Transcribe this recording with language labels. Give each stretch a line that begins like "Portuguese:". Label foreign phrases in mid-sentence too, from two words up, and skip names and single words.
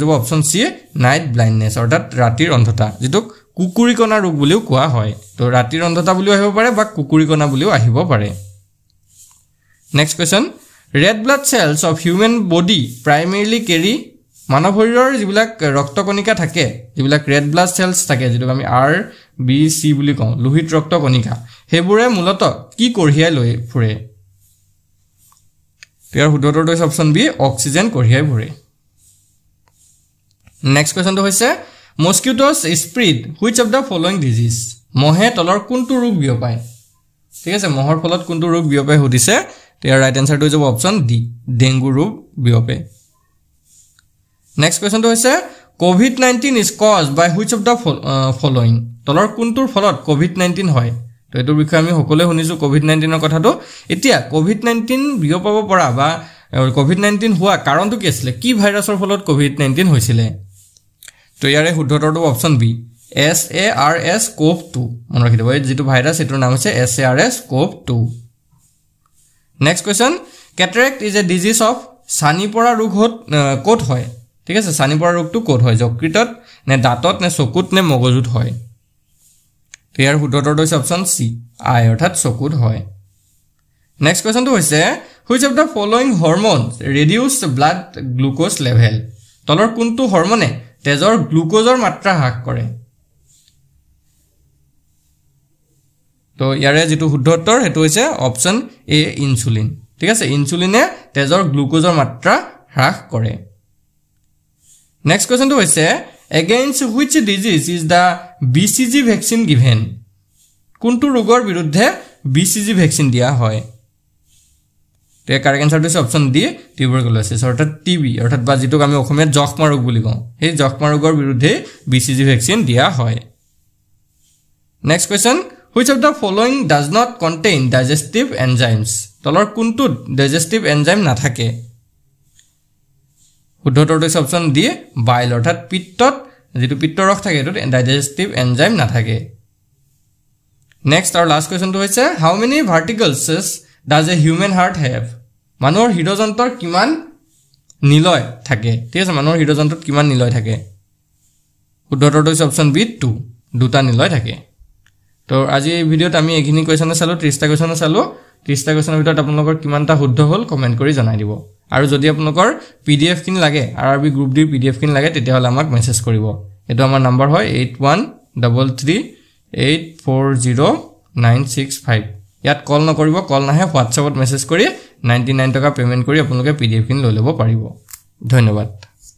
Assamese: হ'ব অপচন সি
English: night blindness
Assamese: অৰ্থাৎ ৰাতিৰ অন্ধতা যেটো কুকুৰিকণা ৰোগ বুলিও কোৱা হয় তো ৰাতিৰ অন্ধতা বুলিও আহিব পাৰে বা কুকুৰিকণা বুলিও আহিব পাৰে
English: next question red blood cells of human body primarily carry
Assamese: মানৱ শৰীৰৰ যিবিলাক ৰক্তকণিকা থাকে যিবিলাক
English: red blood cells
Assamese: থাকে যেটো আমি আৰ বি সি বুলি কওঁ লোহিত ৰক্তকণিকা হেবোৰে মূলত কি কঢ়িয়াই লৈ ফুৰে ইয়াৰ শুদ্ধটো হৈছে
English: option B
Assamese: অক্সিজেন কঢ়িয়াই ফুৰে
English: next questionটো
Assamese: হৈছে
English: mosquitoes spread which of the following disease
Assamese: মহে তলৰ কোনটো ৰোগ বিয়পায় ঠিক আছে মহৰ ফলত কোনটো ৰোগ বিয়পায় সুধিছে ইয়াৰ
English: right answerটো
Assamese: হ'ব
English: option D
Assamese: ডেংগু ৰোগ বিয়পে
English: next questionটো
Assamese: হৈছে
English: COVID-19 is caused by which of the following
Assamese: তলৰ কোনটোৰ ফলত কোভিড-19 হয় তো এটোৰ বিষয়ে আমি সকলোৱে শুনিছো কোভিড-19ৰ কথাটো এতিয়া কোভিড-19 বিয়পাব পৰা বা কোভিড-19 হোৱা কাৰণটো কি আছিল কি ভাইৰাছৰ ফলত কোভিড-19 হৈছিল তো ইয়াৰে শুদ্ধটো
English: option B
Assamese: SARS-CoV-2 মনত ৰাখিব এই যেটো ভাইৰাছ এটোৰ নাম হৈছে SARS-CoV-2
English: next question cataract is a disease of
Assamese: সানি পৰা ৰোগ ক'ত হয় ঠিক আছে ছানি পৰা ৰোগটো ক'ত হয় যকৃতত নে দাঁতত নে চকুত নে মগজুত হয় তো ইয়াৰ শুদ্ধটো হৈছে
English: option C eye
Assamese: অৰ্থাৎ চকুত হয়
English: next questionটো
Assamese: হৈছে
English: which of the following hormones reduce blood glucose level
Assamese: তলৰ কোনটো হৰম'নে তেজৰ গ্লুক'জৰ মাত্ৰা হ্ৰাস কৰে তো ইয়াৰে যেটো শুদ্ধ উত্তৰ হেতু হৈছে
English: option A insulin
Assamese: ঠিক আছে ইনসুলিনে তেজৰ গ্লুক'জৰ মাত্ৰা হ্ৰাস কৰে নেক্সট কোৱেশ্চনটো হৈছে
English: against which disease is the BCG vaccine given
Assamese: কোনটো ৰোগৰ বিৰুদ্ধে BCG ভ্যাকচিন দিয়া হয় তে
English: correct answer
Assamese: হৈছে
English: option D tuberculosis
Assamese: অৰ্থাৎ টিবি অৰ্থাৎ বা যেটো আমি অসমীয়াত যক্ষ্মা ৰোগ বুলি কওঁ এই যক্ষ্মা ৰোগৰ বিৰুদ্ধে BCG ভ্যাকচিন দিয়া হয়
English: next question which of the following does not contain digestive enzymes
Assamese: তলৰ কোনটো
English: digestive enzyme
Assamese: নাথাকে শুদ্ধটো হৈছে
English: option D bile
Assamese: অৰ্থাৎ পিত্তত যেটো পিত্তৰস থাকে এটো
English: digestive enzyme
Assamese: নাথাকে নেক্সট আৰু
English: last questionটো
Assamese: হৈছে
English: how many verticals does a human heart have
Assamese: মানুহৰ হৃদযন্ত্ৰৰ কিমান নিলয় থাকে ঠিক আছে মানুহৰ হৃদযন্ত্ৰত কিমান নিলয় থাকে শুদ্ধটো হৈছে
English: option B
Assamese: 2 দুটা নিলয় থাকে তো আজি এই ভিডিওত আমি এখিনি কোৱেশ্চন চালো 30টা কোৱেশ্চন চালো 30টা কোৱেশ্চনৰ ভিতৰত আপোনালোকৰ কিমানটা শুদ্ধ হ'ল কমেন্ট কৰি জনাই দিব আৰু যদি আপোনালোকৰ পিডিএফ কিন লাগে আৰআৰবি গ্ৰুপ ডি পিডিএফ কিন লাগে তেতিয়া হলে আমাক মেছেজ কৰিব এটো আমাৰ নম্বৰ হয় 8133840965 ইয়াত কল নকৰিব কল নাহে হোৱাটছএপত মেছেজ কৰি 99 টকা পেমেন্ট কৰি আপোনালোকে পিডিএফ কিন লৈ ল'ব পাৰিব ধন্যবাদ